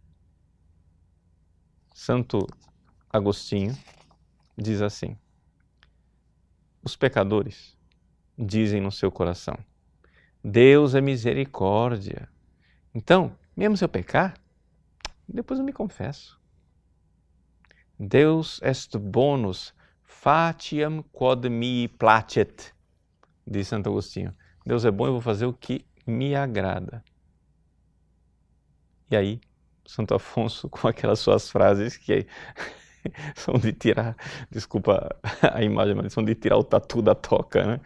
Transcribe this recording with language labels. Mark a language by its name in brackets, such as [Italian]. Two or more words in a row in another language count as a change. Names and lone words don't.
[Portuguese] Santo Agostinho diz assim: os pecadores dizem no seu coração: Deus é misericórdia. Então, mesmo se eu pecar, depois eu me confesso. [Latin] Deus est bonus fatiam quod mi placet, [Portuguese] diz Santo Agostinho. Deus é bom, eu vou fazer o que me agrada. E aí, Santo Afonso, com aquelas suas frases que são de tirar, desculpa a imagem, mas são de tirar o tatu da toca, né?